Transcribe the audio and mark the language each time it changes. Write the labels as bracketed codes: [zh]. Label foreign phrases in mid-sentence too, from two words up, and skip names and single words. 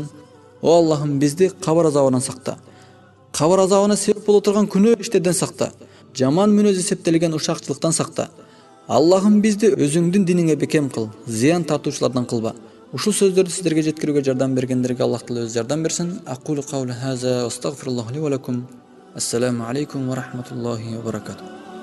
[ky] О Аллахым, бизди кабыр азабынан сакта. Кабыр азабына себеп боло турган күнөө иштерден сакта. Жаман мүнөз эсептелген ушакчылыктан сакта. Аллахым, бизди өзүңдүн диниңе бекем кыл, зыян тартуучулардан кылба. Ушул сөздөрдү сиздерге жеткирүүгө жардам бергендерге Аллах Таала өзү жардам берсин. [ar] أقول قولي هذا وأستغفر الله لي ولكم. السلام عليكم ورحمة الله وبركاته.